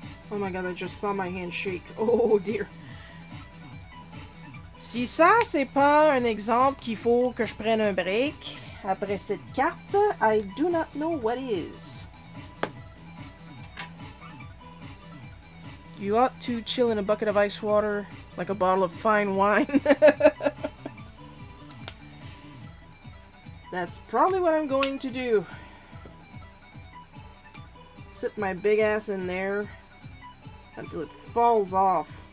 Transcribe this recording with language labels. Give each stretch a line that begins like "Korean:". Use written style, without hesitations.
English: Oh my god, I just saw my hand shake. Oh dear.
French: Si ça, c'est pas un exemple qu'il faut que je prenne un break, après cette carte,
English: I do not know what is. You ought to chill in a bucket of ice water like a bottle of fine wine. That's probably what I'm going to do. Sit my big ass in there until it falls off.